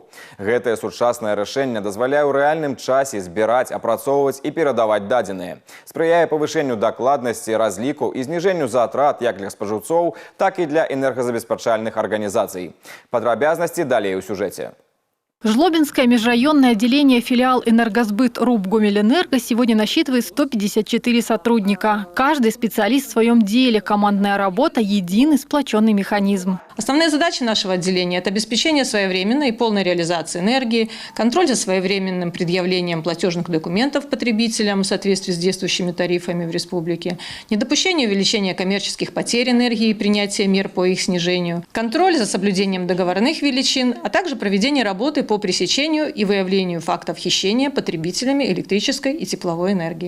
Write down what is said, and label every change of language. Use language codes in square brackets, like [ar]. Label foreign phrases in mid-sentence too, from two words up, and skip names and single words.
[be] Гэтае сучаснае рашэнне дазваляе ў рэальным часе збіраць, апрацоўваць і перадаваць дадзеныя. Спрыяе павышэнню дакладнасці, разлікаў і зніжэнню затрат як для спажыўцоў, так і для энергазабеспячальных арганізацый. Падрабязнасці далей у сюжэце. [ru] Жлобинское межрайонное отделение филиал «Энергосбыт» РУБ «Гомельэнерго» сегодня насчитывает 154 сотрудника. Каждый специалист в своем деле. Командная работа – единый сплоченный механизм. Основные задачи нашего отделения – это обеспечение своевременной и полной реализации энергии, контроль за своевременным предъявлением платежных документов потребителям в соответствии с действующими тарифами в республике, недопущение увеличения коммерческих потерь энергии и принятие мер по их снижению, контроль за соблюдением договорных величин, а также проведение работы по пресечению и выявлению фактов хищения потребителями электрической и тепловой энергии.